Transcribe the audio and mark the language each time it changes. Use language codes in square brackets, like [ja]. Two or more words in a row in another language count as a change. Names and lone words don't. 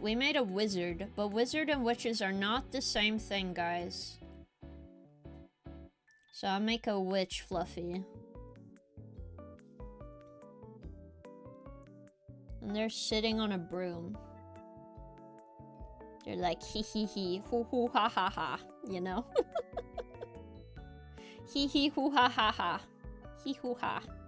[en] We made a wizard, but wizard and witches are not the same thing, guys. So I'll make a witch fluffy. And they're sitting on a broom. They're like, hee hee hee, hoo hoo ha ha ha, you know? Hee hee hoo ha ha ha, hee hoo ha.